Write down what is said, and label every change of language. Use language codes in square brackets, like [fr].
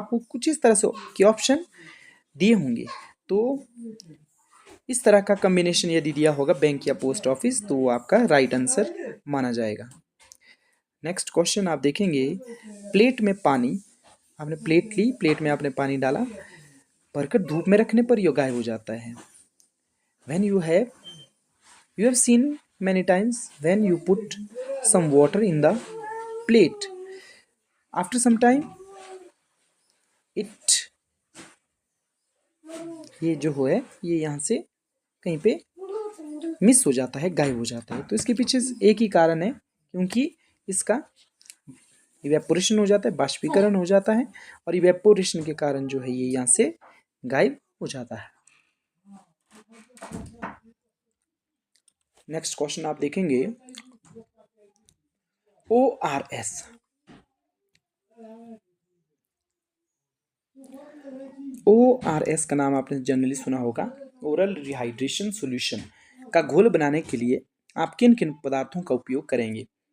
[hi] आपको कुछ इस तरह से के ऑप्शन दिए होंगे, तो इस तरह का कॉम्बिनेशन यदि दिया होगा बैंक या पोस्ट ऑफिस, तो वो आपका राइट आंसर माना जाएगा। नेक्स्ट क्वेश्चन आप देखेंगे, प्लेट में पानी, आपने प्लेट ली, प्लेट में आपने पानी डाला, भरकर धूप में रखने पर यह गायब हो जाता है। [en] When you have seen many times when you put some water in the plate, after some time it [hi] ये जो है ये यहाँ से कहीं पे मिस हो जाता है, [en] गायब हो जाता है। [hi] तो इसके पीछे एक ही कारण है, क्योंकि इसका इवेपोरेशन हो जाता है, बाष्पीकरण हो जाता है, और इवेपोरेशन के कारण जो है ये यहाँ से गायब हो जाता है। नेक्स्ट क्वेश्चन आप देखेंगे, ORS, ORS का नाम आपने जनरली सुना होगा, ओरल रिहाइड्रेशन सॉल्यूशन का घोल बनाने के लिए आप किन किन पदार्थों का उपयोग करेंगे?